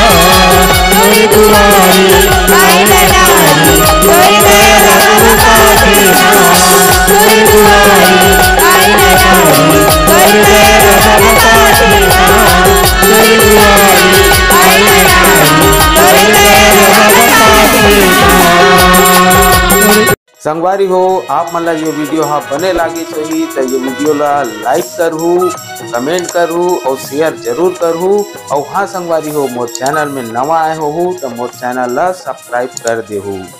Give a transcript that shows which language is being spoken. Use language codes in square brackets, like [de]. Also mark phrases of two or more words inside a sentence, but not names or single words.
[hne] तोरी दुआरी आए नारी तोरे दया बाबा पाथे ना। तोरी दुआरी आए नारी तोरे दया बाबा पाथे ना। तोरी दुआरी आए नारी तोरे दया बाबा पाथे ना। संगवारी हो आप मन ला ये वीडियो हाँ बने लागे सही तो ये वीडियो ला लाइक करहू, कमेंट करहू और शेयर जरूर करहू। और हाँ संगवारी हो मोर चैनल में नवा आए हो तो मोर चैनल ला सब्सक्राइब कर देहू।